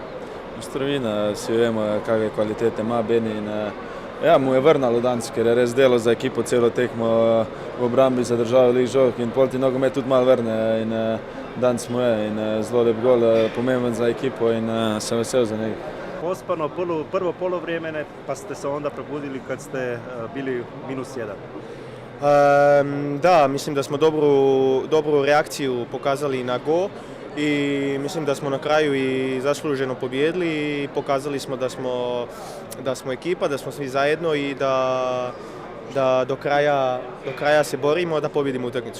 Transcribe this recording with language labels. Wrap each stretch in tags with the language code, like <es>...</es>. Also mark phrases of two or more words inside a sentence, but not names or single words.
<sl>Mojstrovina, vsi vemo, kakve kvalitete ima Beni in mu je vrnalo danes, ker je res delo za ekipo celo tekmo v obrambi zadržal velik žog in pol ti nogomet tudi malo vrne in danes mu je in zelo lep gol, pomemben za ekipo in sem vesel za njega.</sl> <hr>Pospano prvo polovremene, pa ste se onda probudili kad ste bili -1. Da, mislim da smo dobru reakciju pokazali na go i mislim da smo na kraju i zasluženo pobijedili i pokazali smo da smo ekipa, da smo svi zajedno i da do kraja se borimo da pobjedimo utakmicu.</hr>